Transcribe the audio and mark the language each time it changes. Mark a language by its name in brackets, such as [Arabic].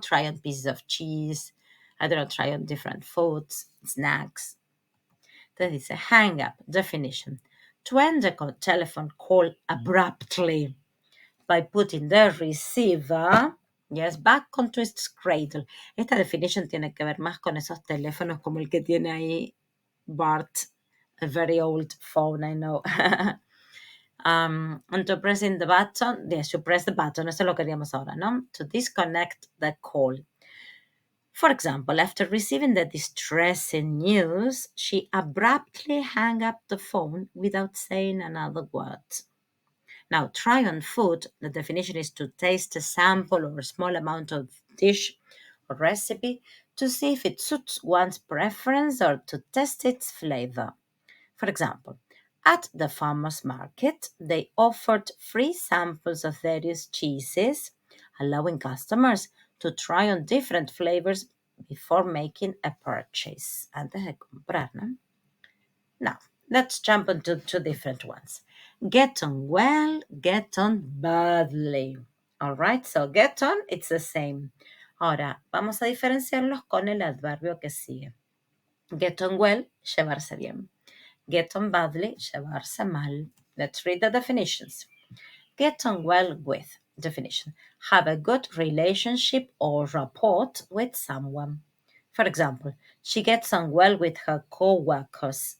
[English] Try on pieces of cheese, I don't know, try on different foods, snacks. [Spanish] Entonces dice [English] hang up, definition, to end a telephone call abruptly by putting the receiver, yes, back onto its cradle. [Spanish] Esta definition tiene que ver más con esos teléfonos como el que tiene ahí Bart, [English] a very old phone, I know. And to pressing the button, yes, you press the button, [Spanish] eso lo queríamos ahora, ¿no? [English] To disconnect the call. For example, after receiving the distressing news, she abruptly hung up the phone without saying another word. Now, try on food, the definition is to taste a sample or a small amount of dish or recipe to see if it suits one's preference or to test its flavor. For example, at the farmer's market, they offered free samples of various cheeses, allowing customers to try on different flavors before making a purchase. [Spanish] Antes de comprar, ¿no? [English] Now, let's jump into two different ones. Get on well, get on badly. All right, so get on, it's the same. [Spanish] Ahora, vamos a diferenciarlos con el adverbio que sigue. [English] Get on well, [Spanish] llevarse bien. [English] Get on badly, [Spanish] llevarse mal. [English] Let's read the definitions. Get on well with. definition. Have a good relationship or rapport with someone. For example, she gets on well with her co-workers.